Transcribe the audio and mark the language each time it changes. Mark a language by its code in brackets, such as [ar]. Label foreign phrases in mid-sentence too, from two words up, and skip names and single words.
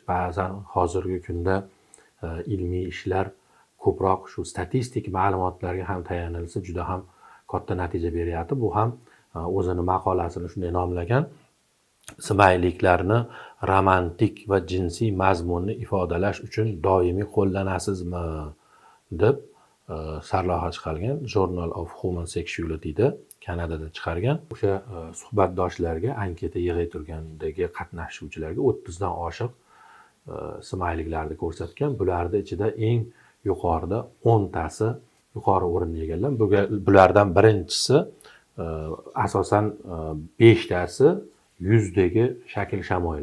[uz] Ba'zan hozirgi kunda ilmiy ishlar ko'proq shu statistik ma'lumotlarga ham tayanilsa juda ham katta natija beryapti. Bu ham o'zini maqolasini shunday nomlagan: smayliklarni romantik va jinsiy mazmunni ifodalash uchun doimiy qo'llanasizmi deb sarlavha chiqargan. Journal of Human Sexuality'da Kanadada chiqargan. O'sha suhbatdoshlarga anketa yig'ib turgandagi qatnashuvchilarga 30 dan oshiq smayliklarni ko'rsatgan. Bularning ichida eng yuqorida 10 tasi yuqori o'rinni egallagan. Bulardan birinchisi asosan 5 tasi yuzdagi shakl shamoyil.